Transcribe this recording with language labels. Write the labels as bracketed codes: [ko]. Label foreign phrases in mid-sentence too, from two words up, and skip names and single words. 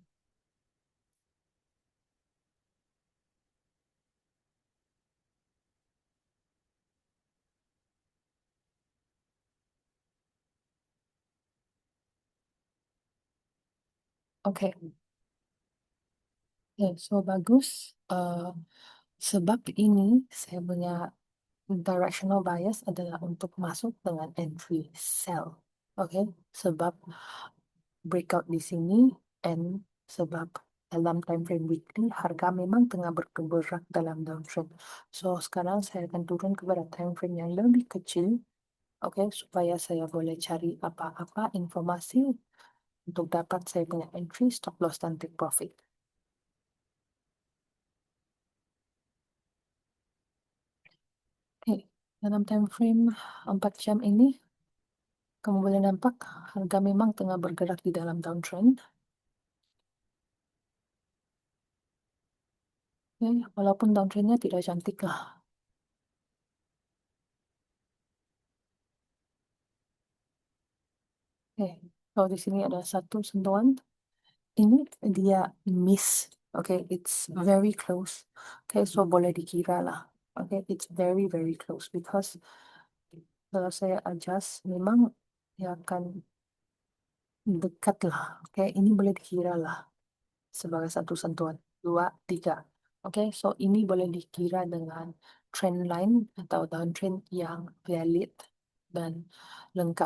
[ms] Oke, ya, so bagus. Sebab ini saya punya [en] directional bias [ms] adalah untuk masuk dengan [en] entry sell. [ms] Oke, sebab breakout di sini and sebab dalam [en] time frame weekly [ms] harga memang tengah bergerak dalam downtrend. So sekarang saya akan turun kepada [en] time frame [ms] yang lebih kecil, oke, supaya saya boleh cari apa-apa informasi untuk dapat saya punya entry, [en] stop loss [ms] dan [en] take profit. [ms] Oke, dalam [en] time frame [ms] 4 jam ini kamu boleh nampak harga memang tengah bergerak di dalam downtrend. Oke, walaupun downtrendnya tidak cantik lah. Oke, kalau di sini ada satu sentuhan, ini dia miss. Oke, [en] it's very close. [ms] Oke, so boleh dikira lah. Oke, [en] it's very very close because [ms] kalau saya adjust memang dia akan dekat lah. Oke, ini boleh dikira lah sebagai satu sentuhan. Dua, tiga. Oke, so ini boleh dikira dengan [en] trend line [ms] atau downtrend yang valid dan lengkap.